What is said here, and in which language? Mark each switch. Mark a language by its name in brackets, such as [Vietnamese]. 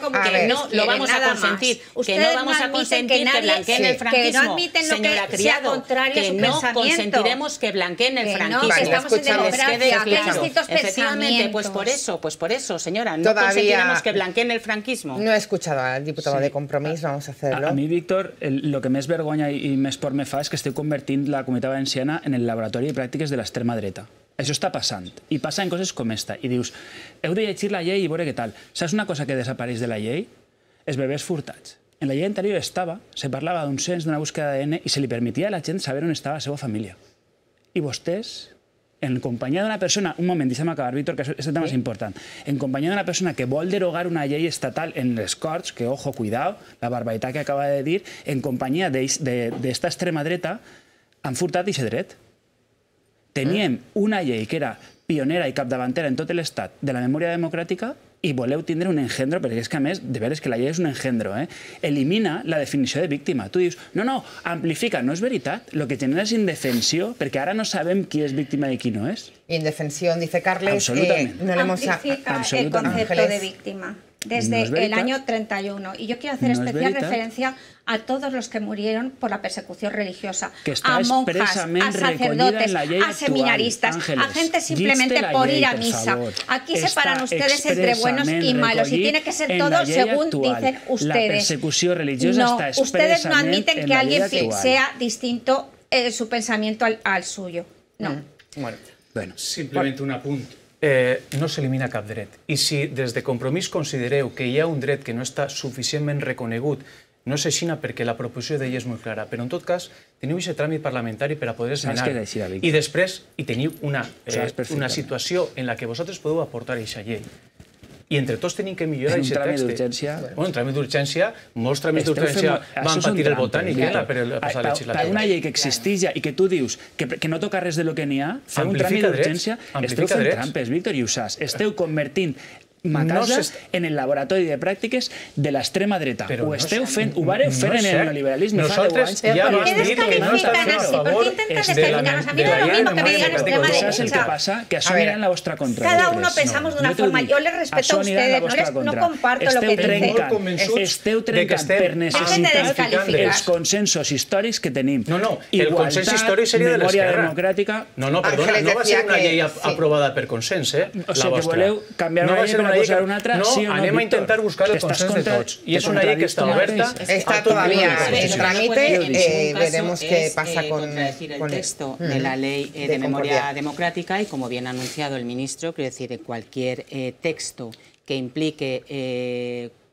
[Spanish] Que no lo vamos a consentir. Que no vamos a consentir que blanqueen el franquismo. Señora Criado, que no consentiremos que blanqueen el franquismo. Estamos en democracia. Efectivamente, pues por eso, señora, no consentiremos que blanqueen el franquismo. No he escuchado al diputado de Compromís, vamos a hacerlo. [Catalan] A mi, Víctor, lo que més vergonya i més por me fa és que estic convertint la Comunitat Valenciana en el laboratori de pràctiques de l'extrema dreta. Això està passant, i passa en coses com esta. I dius, heu de llegir la llei i veure què tal. Saps una cosa que desapareix de la llei? Els bebès furtats. En la llei anterior se parlava d'un cens, d'una búsqueda d'ADN, i se li permetia a la gent saber on estava la seva família. I vostès, en companyia d'una persona, un moment, deixa'm acabar, Víctor, que aquest tema és important, en companyia d'una persona que vol derogar una llei estatal en les Corts, que, ojo, cuidado, la barbaritat que acaba de dir, en companyia d'esta extrema dreta, han furtat aquest dret. Teníem una llei que era pionera i capdavantera en tot l'Estat de la memòria democràtica i voleu tindre un engendro, perquè és que a més, de veres que la llei és un engendro, elimina la definició de víctima. Tu dius, no, amplifica, no és veritat, lo que genera és indefensió, perquè ara no sabem qui és víctima i qui no és. [Spanish] Indefensión, dice Carles, no le hemos... Amplifica el concepto de víctima desde el año 31. Y yo quiero hacer especial referencia a todos los que murieron por la persecución religiosa, a monjas, a sacerdotes, a seminaristas, a gente simplemente por ir a misa. Aquí separan ustedes entre buenos y malos y tiene que ser todo según dicen ustedes. La persecución religiosa está expresamente ustedes no admiten que alguien sea distinto su pensamiento al suyo. No. [Catalan] Bueno, simplemente un apunte. No s'elimina cap dret. I si des de Compromís considereu que hi ha un dret que no està suficientment reconegut, no és així perquè la proposició de llei és molt clara, però en tot cas teniu aquest tràmit parlamentari per a poder esmenar i després teniu una situació en la que vosaltres podeu aportar aquesta llei. i entre tots tenim que millorar aquest text. En un tràmit d'urgència... Bueno, en tràmit d'urgència, molts tràmits d'urgència van patir el Botànic en la passada legislatura. Per una llei que existeix ja i que tu dius que no toca res de lo que n'hi ha, fer un tràmit d'urgència, esteu fent trampes, Víctor, i ho saps. Esteu convertint ma casa en el laboratori de pràctiques de l'extrema dreta. Ho esteu fent, ho vareu fer en el neoliberalisme fa 10 anys. [Spanish] ¿Por qué descalifican así? ¿Por qué intentan descalificarnos? A mí no es lo mismo que me digan extrema derecha. ¿Sabes el que pasa? [Catalan] Que això anirà en la vostra contra. [Spanish] Cada uno pensamos de una forma. Yo les respeto a ustedes, no comparto lo que dicen. [Catalan] Esteu trencant per necessitat els consensos històrics que tenim. No, el consens històric seria de l'esquerra. Democràtica... No, perdona, no va ser una llei aprovada per consens, O sigui, que voleu canviar una llei per posar una altra, sí o no, anem a intentar buscar el consens de tots. Y es una llei que está oberta. [Spanish] Está todavía en trámite, veremos qué pasa con el texto de la ley de memoria democrática y, como bien ha anunciado el ministro, quiero decir, cualquier texto que implique